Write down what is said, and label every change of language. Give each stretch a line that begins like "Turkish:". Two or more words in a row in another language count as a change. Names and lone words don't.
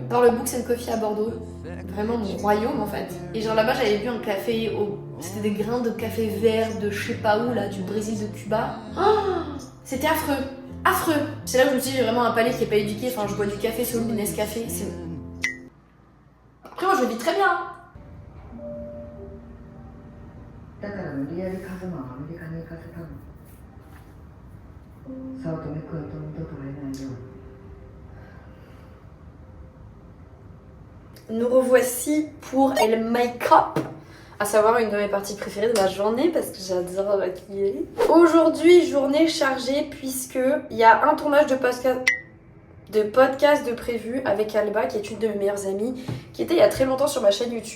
French: Dans le
English: Books and Coffee
French: à Bordeaux, vraiment mon royaume en fait. Et genre là-bas j'avais bu un café, c'était des grains de café vert de je sais pas où là, du Brésil, de Cuba. Oh, c'était affreux, affreux. C'est là où je me suis dit j'ai vraiment un palais qui est pas éduqué, enfin je bois du café solo, du Nescafé, c'est... Après moi je le vis très bien.
Japanese: だから無理やりカズマをアメリカに行かせたの。早乙女君と二度と会えないよう。
French: Nous revoici pour El Make-up, à savoir une de mes parties préférées de la journée parce que j'adore maquiller. Aujourd'hui, journée chargée puisque il y a un tournage de podcast de prévu avec Alba qui est une de mes meilleures amies qui était il y a très longtemps sur ma chaîne YouTube.